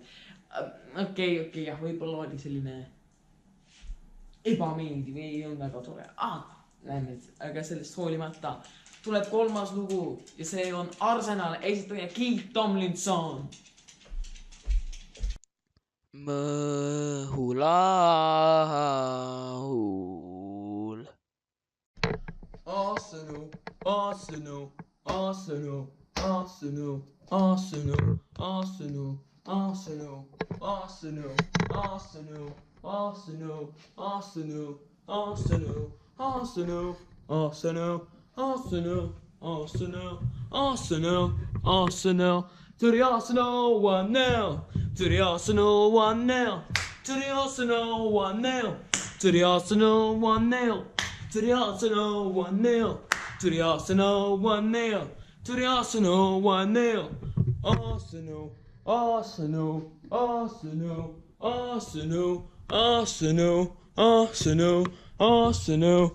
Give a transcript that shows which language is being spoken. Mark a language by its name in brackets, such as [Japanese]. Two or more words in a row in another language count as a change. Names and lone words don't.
[Estonian] Okei, jah, võib-olla oli selline ebameeldiv, ei olnud väga tore, aga sellest hoolimata tuleb 3. lugu ja see on Arsenal, esitaja Keith Tomlinson. Mõhulaul. [English] Arsenal, Arsenal, Arsenal, Arsenal, Arsenal, Arsenal, Arsenal, Arsenal, Arsenal, Arsenal, Arsenal, Arsenal, Arsenal, Arsenal, Arsenal, Arsenal, Arsenal, Arsenal, to the Arsenal 1-0, to the Arsenal 1-0, to the Arsenal 1-0, to the Arsenal 1-0, to the Arsenal 1-0, to the Arsenal 1-0, to the Arsenal 1-0, Arsenal, Arsenal, Arsenal, Arsenal, Arsenal, Arsenal, Arsenal,